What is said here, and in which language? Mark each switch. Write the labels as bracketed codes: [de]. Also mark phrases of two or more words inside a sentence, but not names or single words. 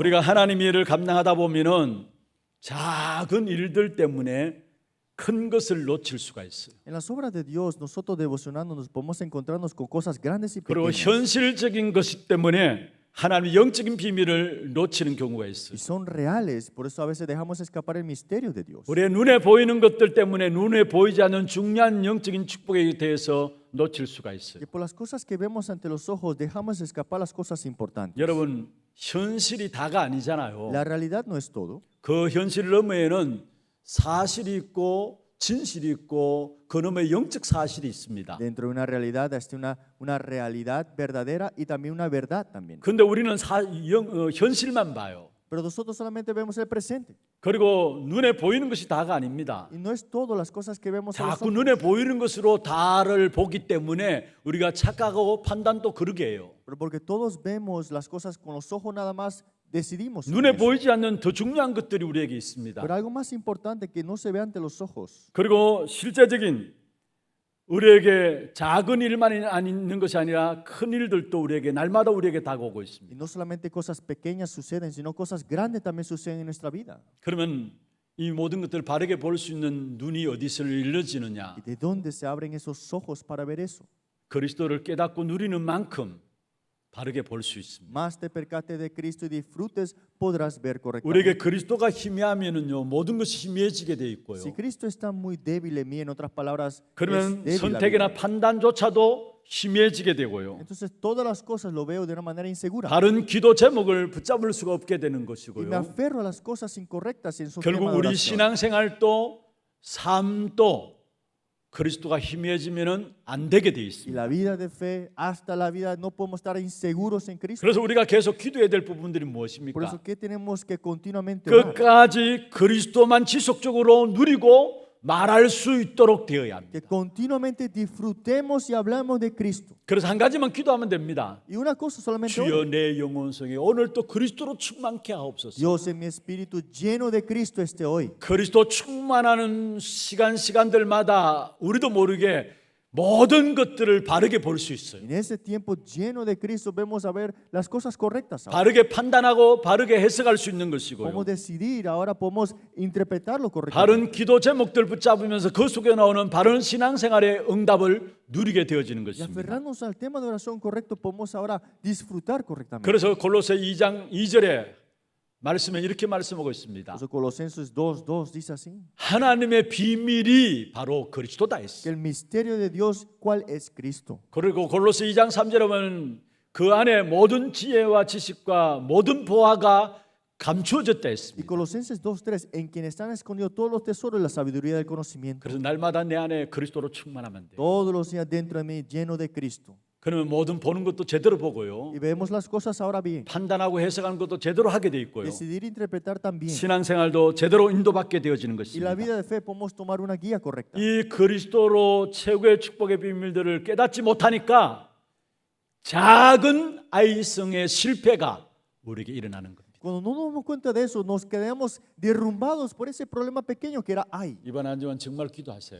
[ko] 우리가 하나님의 일을 감당하다 보면은 작은 일들 때문에 큰 것을 놓칠 수가 있어요. [es] En las obras de Dios, nosotros devocionándonos podemos encontrarnos con cosas grandes y [ko] 그리고 [es] pequeñas. [ko] 현실적인 것 때문에 하나님의 영적인 비밀을 놓치는 경우가 있어요. [es] Y son reales, por eso a veces dejamos escapar el misterio de Dios. [ko] 우리의 눈에 보이는 것들 때문에 눈에 보이지 않는 중요한 영적인 축복에 대해서 놓칠 수가 있어요. [es] Y por las cosas que vemos ante los ojos, dejamos escapar las cosas importantes. [ko] 여러분, 현실이 다가 아니잖아요. [es] La realidad no es todo. [ko] 그 현실 너머에는 사실이 있고 진실이 있고 그 너머에 영적 사실이 있습니다. [es] Dentro de una realidad está una realidad verdadera y también una verdad también. [ko] 근데 우리는 현실만 봐요. [es] Pero nosotros solamente vemos el presente. [ko] 그리고 눈에 보이는 것이 다가 아닙니다. [es] Y no es todo las cosas que vemos a los [ko] 자꾸 [es] ojos. 눈에 보이는 것으로 다를 보기 때문에 우리가 착각하고 판단도 그러게 해요. Pero porque todos vemos las cosas con los ojos nada más, decidimos. sobre [ko] 눈에 [es] eso. [ko] 보이지 않는 더 중요한 것들이 우리에게 있습니다. [es] Pero algo más importante que no se ve ante los ojos. [ko] 그리고 실제적인 우리에게 작은 일만 있는 것이 아니라 큰 일들도 우리에게 날마다 우리에게 다가오고 [es] Y [ko] 있습니다. [es] no solamente cosas pequeñas suceden, sino cosas grandes también suceden en nuestra vida. [ko] 그러면 이 모든 것들을 바르게 볼 수 있는 눈이 어디서 열려지느냐? [es] ¿Y de dónde se abren esos ojos para ver eso? [ko] 그리스도를 깨닫고 누리는 만큼 바르게 볼 수 있습니다. [es] Más te percate de Cristo y disfrutes, podrás ver correctamente. [ko] 우리에게 그리스도가 희미하면은요 모든 것이 희미해지게 돼 있고요. [es] Si Cristo está muy débil en mí, en otras palabras, [ko] 그러면 [es] es débil la [ko] 선택이나 [es] vida. [ko] 판단조차도 희미해지게 되고요. [es] Entonces todas las cosas lo veo de una manera insegura. [ko] 다른 기도 제목을 붙잡을 수가 없게 되는 [es] Y me [ko] 것이고요. [es] aferro a las cosas incorrectas en su [ko] 결국 [es] tema de [ko] 우리 [es] oración. [ko] 신앙생활도 삶도 그리스도가 희미해지면은 안 되게 돼 [es] Y [ko] 있습니다. [es] la vida de fe, hasta la vida, no podemos estar inseguros en Cristo. [ko] 그래서 우리가 계속 기도해야 될 부분들이 [es] Por eso, [ko] 무엇입니까? [es] ¿qué tenemos que continuamente orar? [ko] 끝까지 그리스도만 지속적으로 누리고 말할 수 있도록 되어야 합니다. [es] Que continuamente disfrutemos y hablamos de Cristo. [ko] 그래서 한 가지만 기도하면 됩니다. [es] Y una cosa solamente [ko] 주여 [es] ora. [ko] 내 영혼 속에 오늘 또 그리스도로 충만케 하옵소서. [es] Dios, en mi espíritu lleno de Cristo esté hoy. [ko] 그리스도 충만하는 시간들마다 우리도 모르게 모든 것들을 바르게 볼 수 있어요. [es] En ese tiempo lleno de Cristo vemos a ver las cosas correctas. Ahora. [ko] 바르게 판단하고 바르게 해석할 수 있는 것이고요. [es] Podemos decidir, ahora podemos interpretarlo correctamente. [ko] 바른 기도 제목들 붙잡으면서 그 속에 나오는 바른 신앙생활의 응답을 누리게 되어지는 [es] Y [ko] 것입니다. [es] aferrarnos al tema de oración correcto, podemos ahora disfrutar correctamente. [ko] 그래서 골로새 2장 2절에 말씀에 이렇게 말씀하고 있습니다. [es] Por eso Colosenses 2:2 dice así: [ko] 하나님의 비밀이 바로 그리스도다 [es] que [ko] 했어요. [es] el misterio de Dios, ¿cuál es Cristo? [ko] 그리고 골로새 2장 3절에 보면 그 안에 모든 지혜와 지식과 모든 보화가 감추어졌다 [es] Y [ko] 했습니다. [es] Colosenses 2:3, en quien están escondidos todos los tesoros de la sabiduría del conocimiento. [ko] 그래서 날마다 내 안에 그리스도로 충만하면 돼요. [es] Todos los días dentro de mí lleno de Cristo. [ko] 그러면 모든 보는 것도 제대로 보고요. [es] Y vemos las cosas ahora bien. [ko] 판단하고 해석하는 것도 제대로 하게 돼 있고요. [es] Decidir interpretar también. [ko] 신앙생활도 제대로 인도받게 되어지는 [es] Y [ko] 것입니다. [es] la vida de fe podemos tomar una guía correcta. [ko] 이 그리스도로 최고의 축복의 비밀들을 깨닫지 못하니까 작은 아이성의 실패가 우리에게 일어나는 겁니다. [es] Cuando no nos damos cuenta de eso, nos quedamos derrumbados por ese problema pequeño que era ay. [ko] 이번 한 주간 정말 기도하세요.